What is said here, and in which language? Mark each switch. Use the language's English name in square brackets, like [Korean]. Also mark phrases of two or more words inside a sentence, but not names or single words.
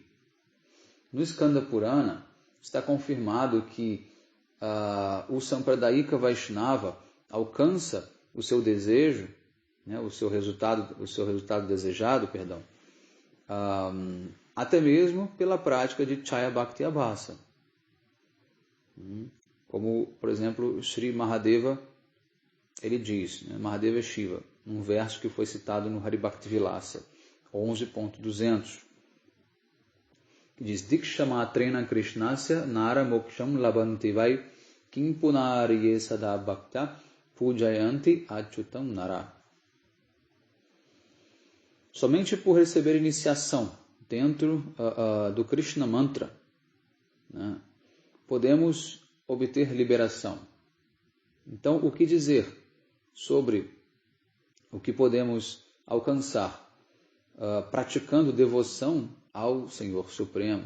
[Portuguese] No Skanda Purana está confirmado que o Sampradayika Vaishnava alcança o seu desejo, né, o seu resultado desejado, até mesmo pela prática de Chaya Bhakti Abhasa. Como, por exemplo, Sri Mahadeva, ele diz, né, Mahadeva Shiva, um verso que foi citado no Haribhakti Vilasa 11.200, que diz: [Sanskrit] दीक्षामात्रेण कृष्णस्य नरा मोक्षं लभन्ति वै किं पुनर्ये सदा भक्त पूजयन्ति अच्युतं नरा. [Portuguese] Somente por receber iniciação dentro do Krishna Mantra, né, podemos obter liberação. Então, o que dizer sobre o que podemos alcançar praticando devoção ao Senhor Supremo?